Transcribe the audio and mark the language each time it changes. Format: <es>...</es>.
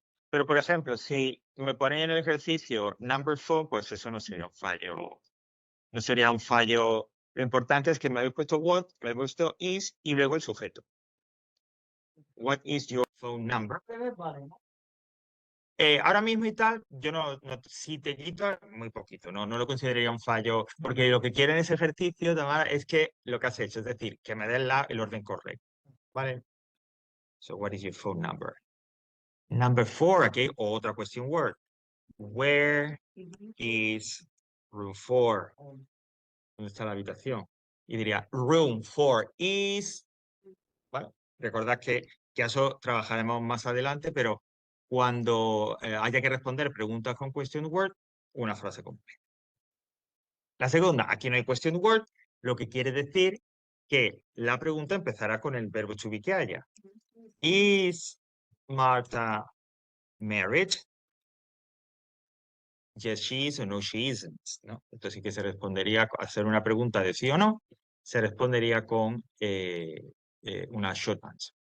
<es>Pero, por ejemplo, si me ponen en el ejercicio number phone, pues eso no sería un fallo. No sería un fallo. Lo importante es que me habéis puesto what, me habéis puesto is y luego el sujeto.</es> <en>What is your phone number?</en> <es>Ahora mismo y tal, yo si te quito, muy poquito, no lo consideraría un fallo, porque lo que quiere en ese ejercicio, Tamara, es que lo que has hecho, es decir, que me den el orden correcto, ¿vale?</es> <en>So, what is your phone number? Number 4, aquí, otra question word. Where is room 4?</en> <es>¿Dónde está la habitación? Y diría, room 4 is... Bueno, recordad que eso trabajaremos más adelante, pero cuando haya que responder preguntas con question word, una frase completa. La segunda, aquí no hay question word, lo que quiere decir que la pregunta empezará con el verbo to be que haya.</es> <en>Is Martha married? Yes, she is o no, she isn't, ¿no?</en> <es>Entonces sí que se respondería, al hacer una pregunta de sí o no, se respondería con una short answer.</es>